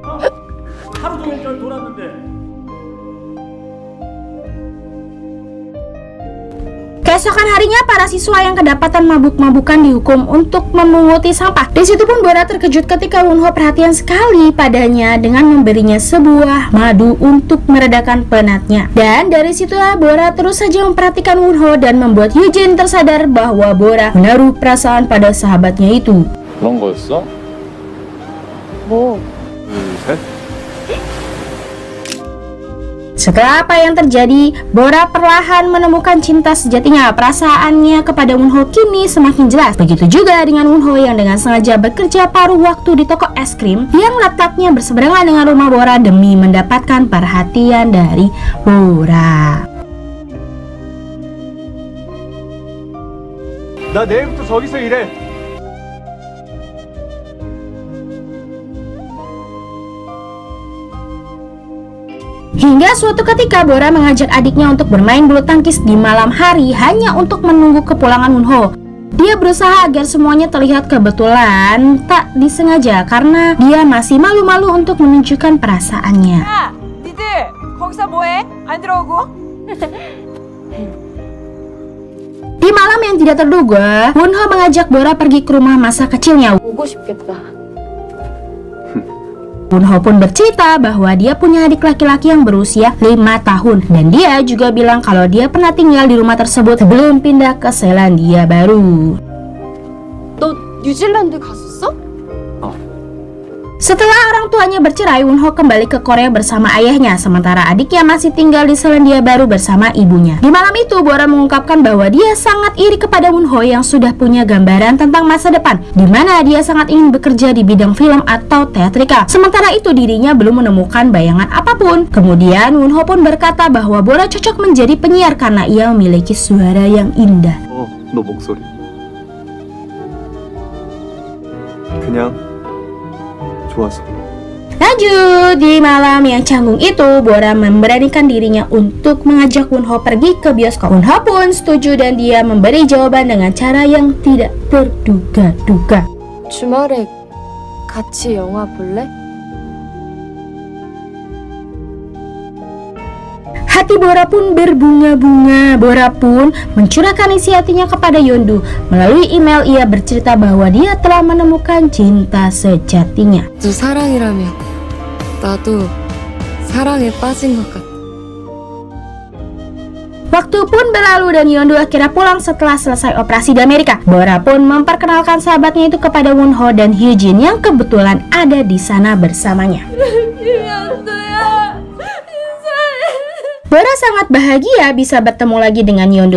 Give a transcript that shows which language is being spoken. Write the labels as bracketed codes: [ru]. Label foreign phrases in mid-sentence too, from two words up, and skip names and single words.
[id] Keesokan harinya, para siswa yang kedapatan mabuk-mabukan dihukum untuk memunguti sampah. Di situ pun Bora terkejut ketika Wonho perhatian sekali padanya dengan memberinya sebuah madu untuk meredakan penatnya. Dan dari situlah Bora terus saja memperhatikan Wonho dan membuat Hyujin tersadar bahwa Bora menaruh perasaan pada sahabatnya itu. [ko] 그런 거였어? 뭐? 셋? [id] Setelah apa yang terjadi, Bora perlahan menemukan cinta sejatinya. Perasaannya kepada Wonho kini semakin jelas. Begitu juga dengan Wonho yang dengan sengaja bekerja paruh waktu di toko es krim yang letaknya berseberangan dengan rumah Bora demi mendapatkan perhatian dari Bora. [ko] 나 내일부터 저기서 일해. [id] Hingga suatu ketika Bora mengajak adiknya untuk bermain bulu tangkis di malam hari hanya untuk menunggu kepulangan Wonho. Dia berusaha agar semuanya terlihat kebetulan, tak disengaja karena dia masih malu-malu untuk menunjukkan perasaannya. [ko] 야, 니들 거기서 뭐해? 안 들어오고? [id] Di malam yang tidak terduga, Wonho mengajak Bora pergi ke rumah masa kecilnya. [ko] 보고 싶겠다. [id] Wonho pun bercerita bahwa dia punya adik laki-laki yang berusia 5 tahun. Dan dia juga bilang kalau dia pernah tinggal di rumah tersebut sebelum pindah ke Selandia Baru. [ko] 너 뉴질랜드 갔었어? [id] Setelah orang tuanya bercerai, Wonho kembali ke Korea bersama ayahnya, sementara adiknya masih tinggal di Selandia Baru bersama ibunya. Di malam itu, Bora mengungkapkan bahwa dia sangat iri kepada Wonho yang sudah punya gambaran tentang masa depan, di mana dia sangat ingin bekerja di bidang film atau teatrikal. Sementara itu, dirinya belum menemukan bayangan apapun. Kemudian, Wonho pun berkata bahwa Bora cocok menjadi penyiar karena ia memiliki suara yang indah. [ko] 너 목소리. 그냥 좋아서. [id] Lanjut, di malam yang canggung itu, Bora memberanikan dirinya untuk mengajak Wonho pergi ke bioskop. Wonho pun setuju dan dia memberi jawaban dengan cara yang tidak terduga-duga. [ko] 주말에 같이 영화 볼래? [id] Hati Bora pun berbunga-bunga. Bora pun mencurahkan isi hatinya kepada Yeondu. Melalui email ia bercerita bahwa dia telah menemukan cinta sejatinya. [ko] 또 사랑이라면 나도 사랑에 빠진 것 같아. [id] Waktu pun berlalu dan Yeondu akhirnya pulang setelah selesai operasi di Amerika. Bora pun memperkenalkan sahabatnya itu kepada Wonho dan Hyujin yang kebetulan ada di sana bersamanya. Bora sangat bahagia bisa bertemu lagi dengan Yeondu.